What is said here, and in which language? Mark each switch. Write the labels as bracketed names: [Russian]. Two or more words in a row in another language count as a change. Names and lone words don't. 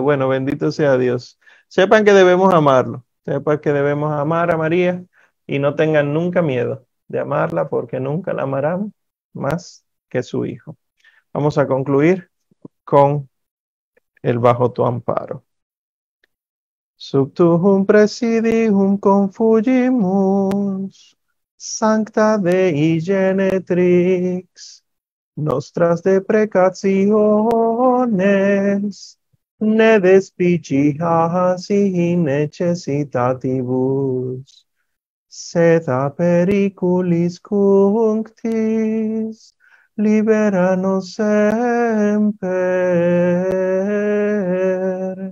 [Spanish] Bueno, bendito sea Dios. Sepan que debemos amarlo. Sepan que debemos amar a María y no tengan nunca miedo de amarla porque nunca la amarán más que su Hijo. Vamos a concluir con el Bajo tu amparo. [Latin] Sub tuum presidium confugimus, sancta Dei genetrix, nostras deprecationes, ne despicias in necessitatibus, sed a periculis cunctis, libera nos semper.